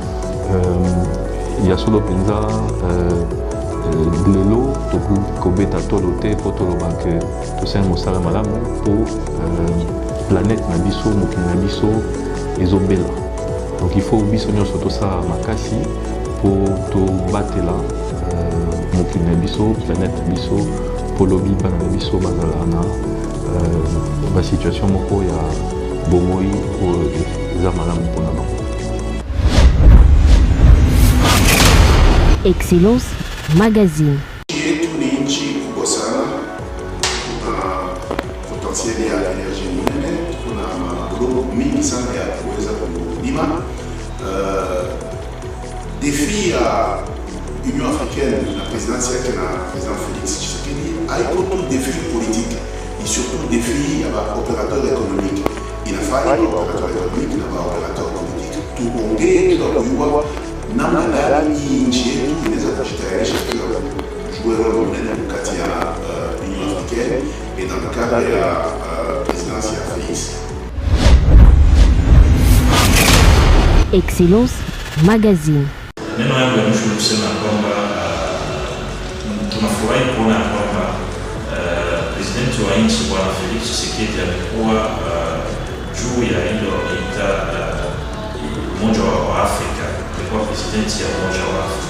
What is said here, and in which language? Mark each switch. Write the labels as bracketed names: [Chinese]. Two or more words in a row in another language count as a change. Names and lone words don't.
[Lingala] ya solo mpenza lelo tokobeta tolo te po toloba ke tosali mosala malamu po planète na biso mokili na biso ezobela [French] Donc il faut [Lingala] biso nyonso tosala makasi pour tobatela mokili na biso, planète biso, po lobi bana na biso bazala na basituation moko ya bomoi oyo eza malamu mpona bango. Excellence Magazine. [Swahili] Yetu ni nchi kubwa sana, kuna potensiali ya energy munene, kuna maglobo mingi sana ya kuweza kulima. Défi ya Union africaine na présidence yake na président Félix Tshisekedi haiko tu [French] défi politique, [Swahili] ni surtout défi ya [French] opérateur économique. [Swahili] Inafaa [French] opérateur économique [Swahili] na [French] opérateur politique [Swahili] tuongee kwa kujua namna gani nchi yetu inaweza kujitayarisha [French] jouer rôle [Swahili] munene kati ya Union africaine [French] et dans le cadre [Swahili] ya présidence ya Félix. Excellence Magazine. Neno yangu ya mwisho ni kusema kwamba tunafurahi kuona kwamba presidenti wa nchi Bwana Felix Tshisekedi amekuwa juu ya hilo wanaita Umoja wa Afrika, amekuwa presidenti ya Umoja wa Afrika.